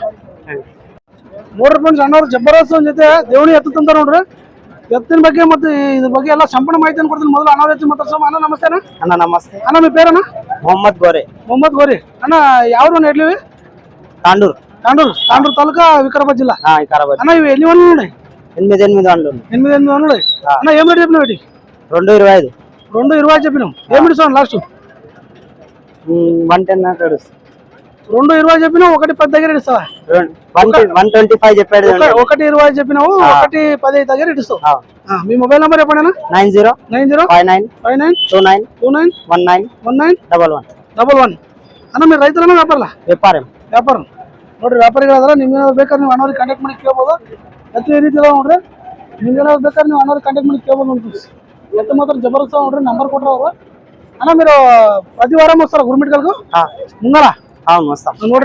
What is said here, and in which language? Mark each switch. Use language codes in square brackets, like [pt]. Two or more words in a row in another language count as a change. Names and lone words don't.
[kn] ನೋಡ್ರಿ ಫ್ರೆಂಡ್ಸ್, ಅಣ್ಣವ್ರು ಜಬರ್ದಸ್ತ್ ಒಂದ್ ಜೊತೆ ದೇವಣಿ ಎತ್ತಂತ ನೋಡ್ರಿ. ಎತ್ತಿನ ಬಗ್ಗೆ ಮತ್ತೆ ಇದ್ರ ಬಗ್ಗೆ ಎಲ್ಲ ಸಂಪೂರ್ಣ ಮಾಹಿತಿಯನ್ನು ಕೊಡ್ತೀನಿ. ಮೊದಲು ಅಣ್ಣವ್ರ ಜೊತೆ ಮಾತಾಡ್ಸೋಣ. ಅಣ್ಣ ನಮಸ್ತೆ ಅಣ್ಣ. ಅಣ್ಣ ನಮಸ್ತೆ. ಅಣ್ಣ ನಿಮ್ಮ പേരಣ್ಣ? ಮೊಹಮ್ಮದ್ ಗೋರೆ. ಮೊಹಮ್ಮದ್ ಗೋರಿ. ಅಣ್ಣ ಯಾವ್ದು ನೆಡ್ಲಿವಿ? ತಾಂಡೂರು ತಾಲೂಕಾ, ವಿಕಾರಾಬಾದ್ ಜಿಲ್ಲಾ. ವಿಕಾರಾಬಾದ್. [te] అన్న ఇవి ఎన్ని వన్లు ఉన్నాయి? 8 వండ్లు. 8 వన్లు. అన్న ఏం రేట్ చెప్పినావు? 225. 220 చెప్పినావు. ఏం ఇస్తాను లాస్ట్? 110 దాకా ఇస్తాను. 220 చెప్పినావు, 110 దగ్గర ఇస్తావా? 125 చెప్పాడు. 120 చెప్పినావు, 110 దగ్గర ఇస్తావు. మీ మొబైల్ నంబర్ చెప్పండి అన్న. 905929191911. అన్న మీరు రైతులన్నా వ్యాపారలా? [kn] ವ್ಯಾಪಾರ. ನೋಡ್ರಿ ವ್ಯಾಪಾರಿಗಳಾದ್ರೆ ನಿಮ್ಗೇನಾದ್ರು ಬೇಕಾದ್ರೆ ನೀವು ಅಣ್ಣವ್ರಿಗೆ ಕಾಂಟ್ಯಾಕ್ಟ್ ಮಾಡಿ ಕೇಳ್ಬೋದು. ಎತ್ತು ಈ ರೀತಿ ಇದಾವೆ ನೋಡ್ರಿ. ನಿಮ್ಗೇನಾದ್ರು ಬೇಕಾದ್ರೆ ನೀವು ಅಣ್ಣವ್ರಿಗೆ ಕಾಂಟ್ಯಾಕ್ಟ್ ಮಾಡಿ ಕೇಳ್ಬೋದು. ನೋಡ್ರಿ ಎತ್ತು ಮಾತ್ರ ಜಬರ್ದಸ್ತ್ ನೋಡ್ರಿ. ನಂಬರ್ ಕೊಟ್ರ ಅವರು. ಅಣ್ಣ మీరు ಪ್ರತಿ ವಾರ ಮಸ್ತಾರ ಗುರುಮಿಟ್ಕಲ್ಗೂ? ಮುಂಗಲ ನೋಡ್ರಿ.